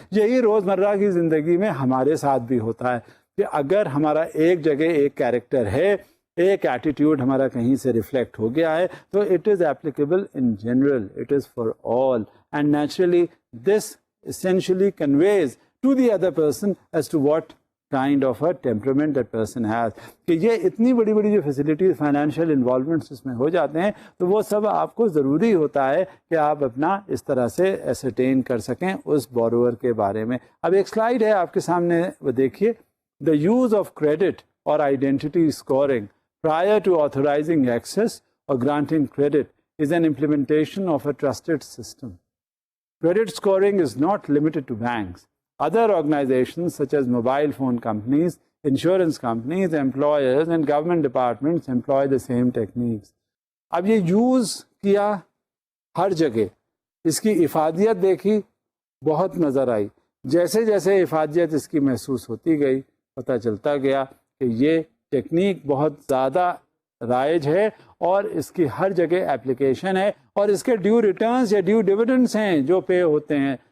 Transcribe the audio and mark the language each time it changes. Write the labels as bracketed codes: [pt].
[ur] یہی روزمرہ کی زندگی میں ہمارے ساتھ بھی ہوتا ہے کہ اگر ہمارا ایک جگہ ایک کیریکٹر ہے، ایک ایٹیٹیوڈ ہمارا کہیں سے ریفلیکٹ ہو گیا ہے تو [en] It is applicable in general, it is for all and naturally this essentially conveys to the other person as to what kind of a temperament that person has. [ur] کہ یہ اتنی بڑی بڑی جو فیسلٹیز فائنینشیل انوالومنٹس اس میں ہو جاتے ہیں تو وہ سب آپ کو ضروری ہوتا ہے کہ آپ اپنا اس طرح سے ایسرٹین کر سکیں اس بورور کے بارے میں. اب ایک سلائیڈ ہے آپ کے سامنے، وہ دیکھیے. [en] The use of credit اور identity scoring prior to authorizing access or granting credit is an implementation of a trusted system. Credit scoring is not limited to banks. Other organizations such as mobile phone companies insurance companies, employers and government departments employ the same techniques. [ur] اب یہ use کیا ہر جگہ, اس کی افادیت دیکھی, بہت نظر آئی. جیسے جیسے افادیت اس کی محسوس ہوتی گئی, پتہ چلتا گیا کہ یہ ٹیکنیک بہت زیادہ رائج ہے اور اس کی ہر جگہ اپلیکیشن ہے, اور اس کے ڈیو ریٹرنز یا ڈیو ڈیویڈنڈس ہیں جو پے ہوتے ہیں.